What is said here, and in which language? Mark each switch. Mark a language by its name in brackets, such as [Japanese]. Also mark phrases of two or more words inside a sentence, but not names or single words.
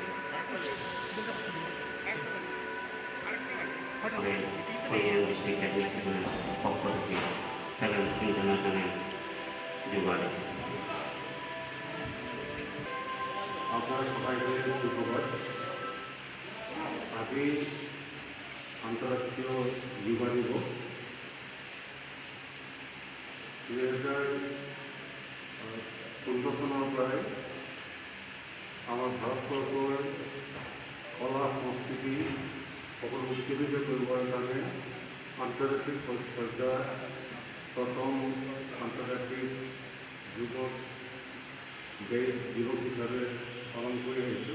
[Indonesian] yang distribusikan dengan properti dalam internasional juga. [Bangla] আপনারা সবাইকে ধন্যবাদ। আজই আন্তর্জাতীয় যুবা দিবস। [Assamese] 2014 চনৰ পৰাই আমাৰ ভাৰতবৰ্ষৰ কলা সংস্কৃতি সকলো উৎসৱিত কৰিবৰ কাৰণে আন্তৰ্জাতিক পৰ্যায়ত প্ৰথম আন্তৰ্জাতিক যুৱক দিৱস হিচাপে পালন কৰি আহিছোঁ।